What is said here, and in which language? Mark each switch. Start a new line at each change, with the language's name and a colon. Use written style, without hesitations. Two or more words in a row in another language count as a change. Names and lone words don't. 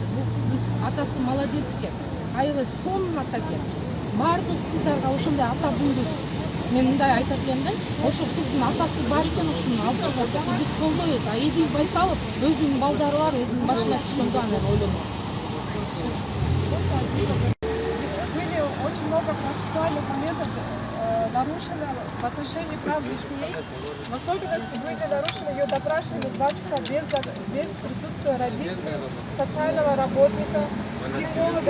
Kyrgyz: Бул кыздын атасы молодец экен. Аябай сонун ата экен. Бардык кыздарга ошондой ата буйруз. Мен мындай айтат элем да, ошо кыздын атасы бар экен, ошону алып чыгат. Биз колдойбуз. Эдил Байсалов өзүнүн балдары бар, өзүнүн башына түшкөндө анан ойлонот.
Russian: Были очень много процессуальных моментов, нарушено в отношении прав детей. В особенности были нарушены, ее допрашивали 2 часа без присутствия родителей, социального работника, психолога.